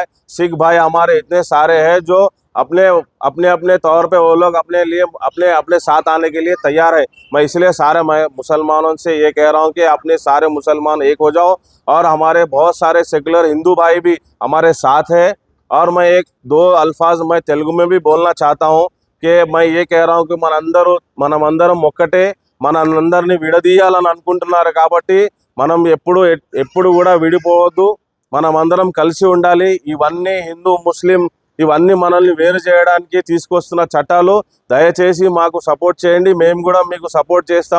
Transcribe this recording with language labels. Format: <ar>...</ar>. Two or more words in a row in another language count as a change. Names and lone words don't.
<ur>سکھ بھائی ہمارے اتنے سارے ہیں جو اپنے طور پہ وہ لوگ اپنے ساتھ آنے کے لیے تیار ہے. میں اس لیے سارے مسلمانوں سے یہ کہہ رہا ہوں کہ اپنے سارے مسلمان ایک ہو جاؤ. اور ہمارے بہت سارے سیکولر ہندو بھائی بھی ہمارے ساتھ ہے. اور میں ایک دو الفاظ میں تیلگو میں بھی بولنا چاہتا ہوں کہ میں یہ کہہ رہا ہوں کہ</ur> <te>మనమందరం ఒక్కటే, మనందరినీ విడదీయాలని అనుకుంటున్నారు కాబట్టి మనం ఎప్పుడు కూడా విడిపోవద్దు, మనమందరం కలిసి ఉండాలి. ఇవన్నీ హిందూ ముస్లిం ఇవన్నీ మనల్ని వేరు చేయడానికి తీసుకొస్తున్న చట్టాలు. దయచేసి మాకు సపోర్ట్ చేయండి, మేము కూడా మీకు సపోర్ట్ చేస్తాం.</te>